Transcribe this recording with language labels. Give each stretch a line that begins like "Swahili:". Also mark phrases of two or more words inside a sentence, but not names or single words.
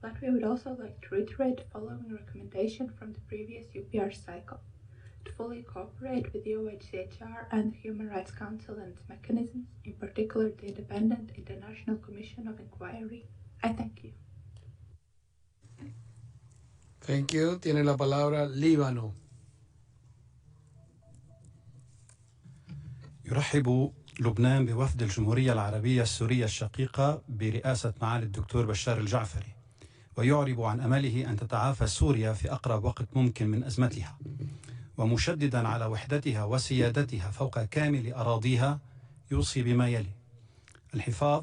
English: Latvia would also like to reiterate the following recommendation from the previous UPR cycle: to fully cooperate with the UNHRC and the Human Rights Council and its mechanisms, in particular the Independent International Commission of Inquiry. I thank you. Thank you.
Spanish: Tiene la palabra Líbano.
Arabic: يرحب لبنان بوفد الجمهورية العربية السورية الشقيقة برئاسة معالي الدكتور بشار الجعفري، ويعرب عن أمله أن تتعافى سوريا في أقرب وقت ممكن من أزمتها، ومشددا على وحدتها وسيادتها فوق كامل أراضيها يوصي بما يلي: الحفاظ